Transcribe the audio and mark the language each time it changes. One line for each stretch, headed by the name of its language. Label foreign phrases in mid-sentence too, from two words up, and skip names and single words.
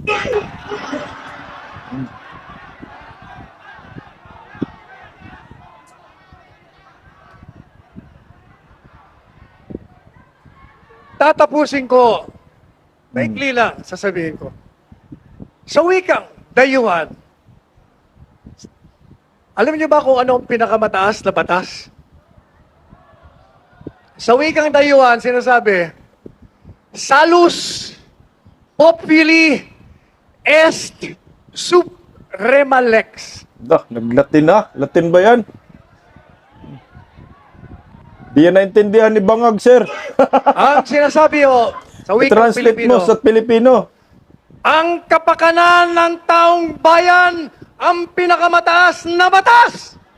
Filipino: Tatapusin ko. Maikli lang, sasabihin ko. Sa wikang dayuhan, alam niyo ba kung ano ang pinakamataas na batas? Sa wikang dayuhan, sinasabi,
Latin: salus populi est suprema lex.
Filipino: Naglatin na. Latin ba yan? Di yan naintindihan ni Bangag, sir. Ang sinasabi sa wikang I-translate Pilipino, mo sa Pilipino. ang kapakanan ng taong bayan ang pinakamataas na batas.